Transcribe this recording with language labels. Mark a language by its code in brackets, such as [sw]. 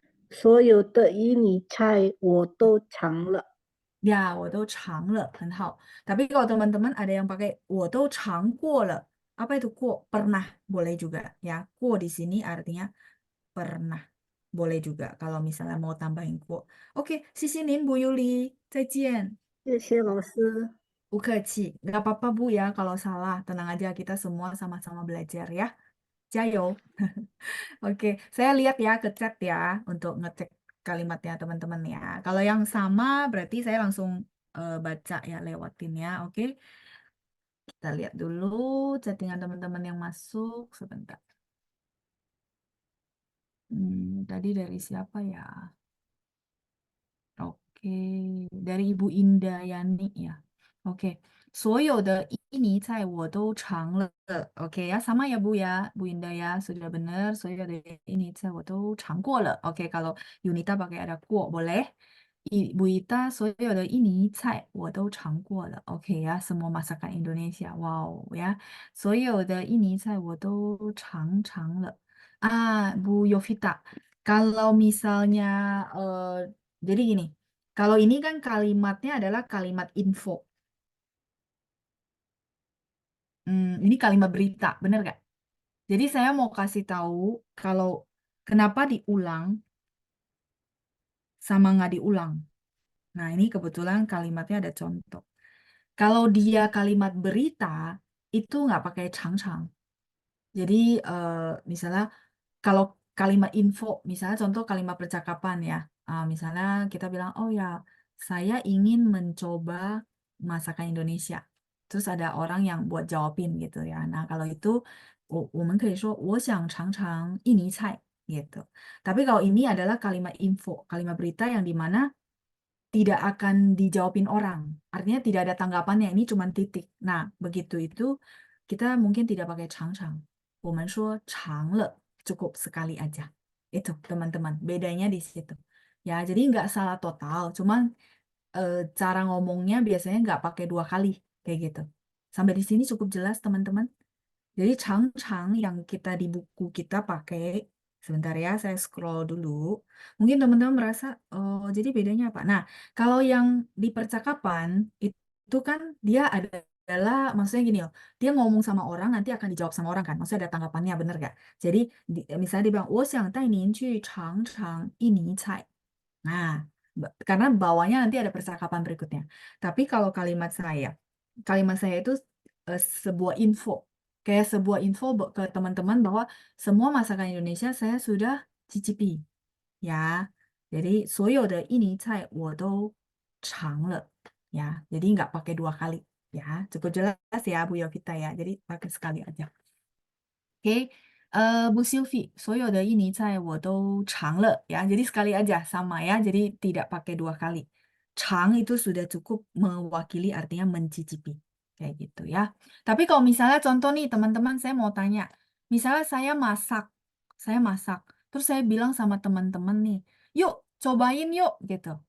[zh] 所有的以你猜我都尝了。 ya, 我都尝了，很好。 [id] Tapi kalau teman-teman ada yang pakai [zh] 我都尝过了， [id] apa itu [zh] 过 [id] pernah boleh juga ya. [zh] 过 [id] di sini artinya pernah boleh juga kalau misalnya mau tambahin 过。 Oke, sisi nin Bu Yuli, [zh] 再见。谢谢老师。 [id] Bu kecil, nggak apa-apa Bu ya kalau salah. Tenang aja kita semua sama-sama belajar ya. Jayo. Oke, saya lihat ya ke chat ya untuk ngecek kalimatnya teman-teman ya. Kalau yang sama berarti saya langsung baca ya lewatin ya. Oke, kita lihat dulu chattingan teman-teman yang masuk sebentar. Tadi dari siapa ya? Oke, dari Ibu Indayani ya. [zh] Oke, 所有的印尼菜我都尝了。 [id] Oke ya, sama ya Bu ya, Bu Indah ya, sudah benar. [zh] 所有的印尼菜我都尝过了。 [id] Oke, kalau Yunita pakai ada 过 boleh. [zh] Ibu Ita, 所有的印尼菜我都尝过了。 [id] Oke ya, semua masakan Indonesia. Wow ya, [zh] 所有的印尼菜我都尝了。 [id] Bu Yovita, kalau misalnya jadi gini, kalau ini kan kalimatnya adalah kalimat info. Ini kalimat berita, bener gak? Jadi saya mau kasih tahu kalau kenapa diulang sama nggak diulang. Nah, ini kebetulan kalimatnya ada contoh. Kalau dia kalimat berita, itu nggak pakai chang-chang. Jadi misalnya kalau kalimat info, misalnya contoh kalimat percakapan ya, misalnya kita bilang, oh ya, saya ingin mencoba masakan Indonesia. Terus ada orang yang buat jawabin gitu ya. Nah kalau itu, [zh] 我们可以说我想尝尝印尼菜 [id] gitu. Tapi kalau ini adalah kalimat info, kalimat berita yang dimana tidak akan dijawabin orang. Artinya tidak ada tanggapannya, ini cuma titik. Nah, begitu itu kita mungkin tidak pakai [zh] 常常. 我们说尝了, [id] cukup sekali aja. Itu teman-teman, bedanya di situ. Ya, jadi nggak salah total, cuman cara ngomongnya biasanya nggak pakai 2 kali, kayak gitu. Sampai di sini cukup jelas teman-teman. Jadi chang-chang yang kita di buku kita pakai, sebentar ya, saya scroll dulu. Mungkin teman-teman merasa, oh jadi bedanya apa? Nah, kalau yang di percakapan, itu kan dia adalah, maksudnya gini loh, dia ngomong sama orang, nanti akan dijawab sama orang kan, maksudnya ada tanggapannya, bener gak? Jadi, misalnya dia bilang, [zh] 我想带您去尝尝印尼菜. [id] Nah, karena bawahnya nanti ada percakapan berikutnya. Tapi kalau kalimat saya itu sebuah info. Kayak sebuah info ke teman-teman bahwa semua masakan Indonesia saya sudah cicipi. Ya, jadi [zh] 所有的印尼菜我都尝了. [id] Ya, jadi nggak pakai 2 kali. Ya, cukup jelas ya Bu Yovita ya. Jadi pakai sekali aja. Oke, Bu Sylvie, [zh] 所有的印尼菜我都尝了 [id] ya. Jadi sekali aja sama ya. Jadi tidak pakai 2 kali. Chang itu sudah cukup mewakili artinya mencicipi. Kayak gitu ya. Tapi kalau misalnya contoh nih teman-teman saya mau tanya. Misalnya saya masak. Terus saya bilang sama teman-teman nih, yuk cobain yuk gitu.